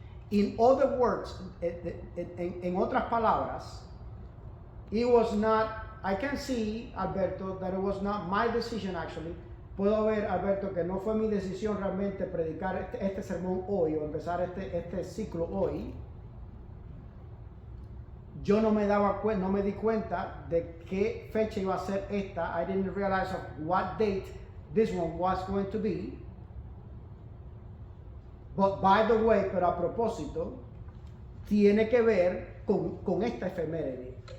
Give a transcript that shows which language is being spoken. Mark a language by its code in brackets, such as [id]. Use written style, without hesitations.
[en] In other words, [es] en otras palabras, [en] it was not, I can see, Alberto, that it was not my decision actually. [es] Puedo ver, Alberto, que no fue mi decisión realmente predicar este sermón hoy o empezar este ciclo hoy. Yo no me di cuenta de qué fecha iba a ser esta. [en] I didn't realize of what date this one was going to be. But by the way, [es] pero a propósito, tiene que ver con esta efeméride.